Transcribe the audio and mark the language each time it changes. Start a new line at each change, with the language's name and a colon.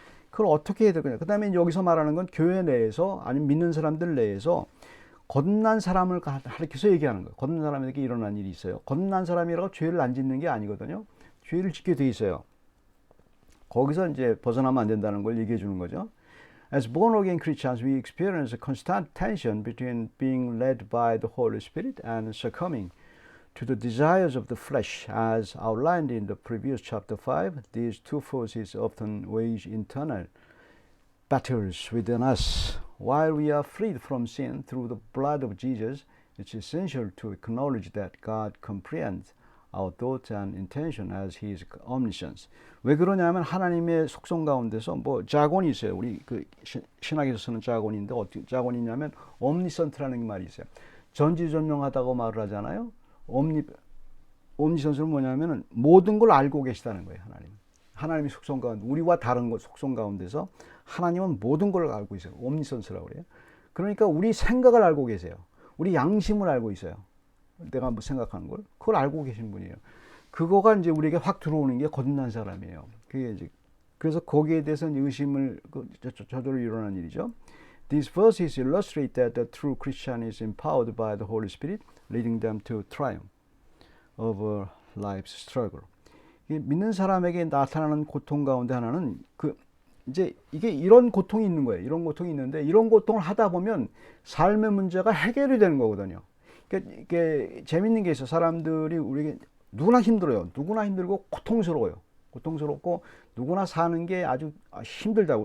Korean: 그걸 어떻게 해야 될까요? 그 다음에 여기서 말하는 건 교회 내에서, 아니면 믿는 사람들 내에서 거듭난 사람을 가리켜서 얘기하는 거예요. 거듭난 사람에게 일어난 일이 있어요. 거듭난 사람이라고 죄를 안 짓는 게 아니거든요. 죄를 짓게 돼 있어요. 거기서 이제 벗어나면 안 된다는 걸 얘기해 주는 거죠.
English: As born again Christians, we experience a constant tension between being led by the Holy Spirit and succumbing to the desires of the flesh, as outlined in the previous chapter 5, these two forces often wage internal battles within us. While we are freed from sin through the blood of Jesus, it's essential to acknowledge that God comprehends our thoughts and intention as His omniscience.
Korean: 왜 그러냐면 하나님의 속성 가운데서 뭐 자곤이 있어요. 우리 그 신학에서 쓰는 자곤인데 어떻게 자곤이냐면 omniscient라는 말이 있어요. 전지전능하다고 말을 하잖아요. omniscient는 뭐냐면은 모든 걸 알고 계시다는 거예요. 하나님의 속성 가운데 우리와 다른 속성 가운데서 하나님은 모든 걸 알고 있어요. omniscience라고 그래요. 그러니까 우리 생각을 알고 계세요. 우리 양심을 알고 있어요. 내가 뭐 생각하는 걸 그걸 알고 계신 분이에요. 그거가 이제 우리에게 확 들어오는 게 거듭난 사람이에요. 그게 이제 그래서 거기에 대해서는 의심을 저절로 일어나는 일이죠.
English: These verses illustrate that the true Christian is empowered by the Holy Spirit, leading them to triumph over life's struggle.
Korean: 믿는 사람에게 나타나는 고통 가운데 하나는 이제 이게 이런 고통이 있는 거예요. 이런 고통이 있는데 이런 고통을 하다 보면 삶의 문제가 해결이 되는 거거든요. 이게 재밌는 게 있어. 사람들이 우리에게 누구나 힘들어요. 누구나 힘들고 고통스러워요. 고통스럽고 누구나 사는 게 아주 힘들다고.